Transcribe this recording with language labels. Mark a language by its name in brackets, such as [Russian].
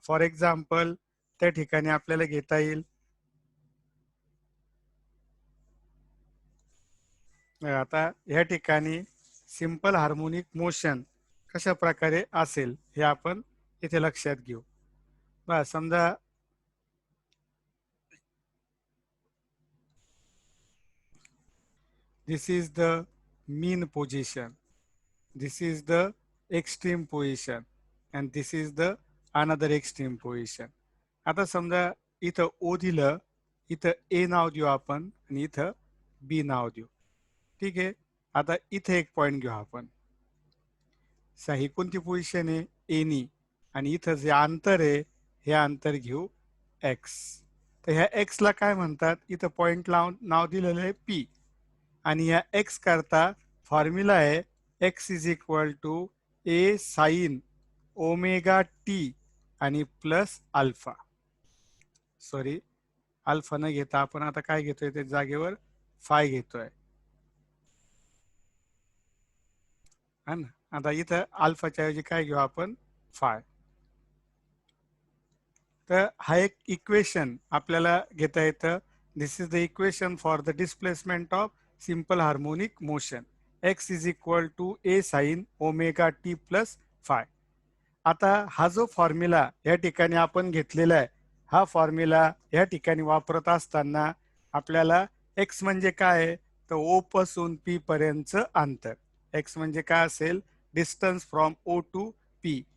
[Marathi] For example त्या ठिकाणी आपल्याला घेता येईल, आता या ठिकाणी सिंपल हार्मोनिक मोशन कशा प्रकारे असेल हे आपण इथे लक्षात घेऊ. बस समजा [English] this is the mean position, this is the extreme position, and this is the another extreme position. [Marathi] आता समजा इथं ओ दिलं, इथं ए नाव देऊ आपण आणि इथं बी नाव देऊ. ठीक आहे. आता इथे एक पॉइंट घेऊ आपण. ही कोणती पोझिशन आहे, एनी, आणि इथं जे अंतर आहे हे अंतर घेऊ एक्स. तर ह्या एक्सला काय म्हणतात, इथं पॉइंट लावून नाव दिलेलं आहे पी, आणि या एक्स करता फॉर्म्युला आहे [English] X is equal to A sine omega t आणि plus alpha. [Marathi] सॉरी, अल्फा न घेता आपण आता काय घेतोय, त्या जागेवर फाय घेतोय, हा ना. आता इथं अल्फाच्या ऐवजी काय घेऊ आपण, फाय. तर हा एक इक्वेशन आपल्याला घेता येतं. [English] This is the equation for the displacement of simple harmonic motion. X is equal to A sine omega t plus phi. [Marathi] आता हा जो फॉर्म्युला या ठिकाणी आपण घेतलेला आहे, हा फॉर्म्युला या ठिकाणी वापरत असताना आपल्याला एक्स म्हणजे काय आहे, तर ओ पासून पी पर्यंतचं अंतर. एक्स म्हणजे काय असेल, [English] Distance from O to P.